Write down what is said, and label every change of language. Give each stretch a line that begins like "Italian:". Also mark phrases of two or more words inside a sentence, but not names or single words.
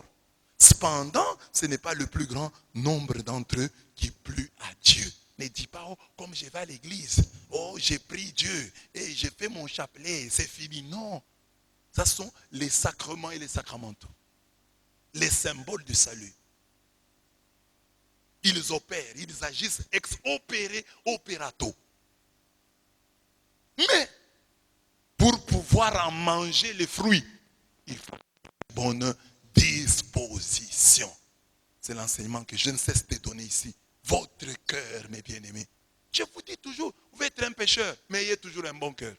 French: Cependant, ce n'est pas le plus grand nombre d'entre eux qui plut à Dieu. Ne dis pas, oh, comme je vais à l'église, oh, j'ai pris Dieu et j'ai fait mon chapelet, c'est fini. Non, ça sont les sacrements et les sacramentaux. Les symboles du salut. Ils opèrent, ils agissent
Latin: ex opere operato.
French: Mais, pour pouvoir en manger les fruits, il faut une bonne disposition. C'est l'enseignement que je ne cesse de donner ici. Votre cœur, mes bien-aimés, Je vous dis toujours, vous pouvez être un pécheur, mais ayez toujours un bon cœur.